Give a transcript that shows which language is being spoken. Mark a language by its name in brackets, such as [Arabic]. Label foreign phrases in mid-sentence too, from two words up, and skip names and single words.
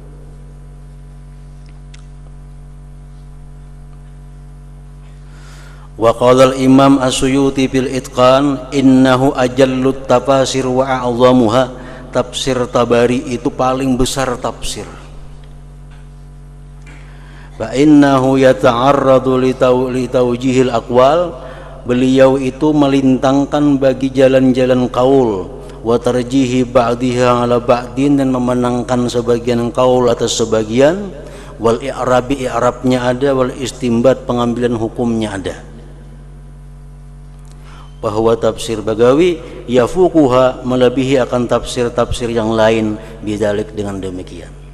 [Arabic] وقال الإمام السيوطي في الإتقان، إنه أجل التفاسير وأعظمها, [Indonesian] tafsir Tabari itu paling besar tafsir. [Arabic] فإنه يتعرض لتوجيه الأقوال, [Indonesian] beliau itu melintangkan bagi jalan-jalan qaul, [Arabic] وترجيح بعضها على بعض, [Indonesian] dan memenangkan sebagian qaul atas sebagian, [Arabic] والإعراب, [Indonesian] i'rabnya ada, [Arabic] والاستنباط, [Indonesian] pengambilan hukumnya ada. Bahwa tafsir Baghawi yafuquha, melebihi akan tafsir-tafsir yang lain, bidzalik, dengan demikian.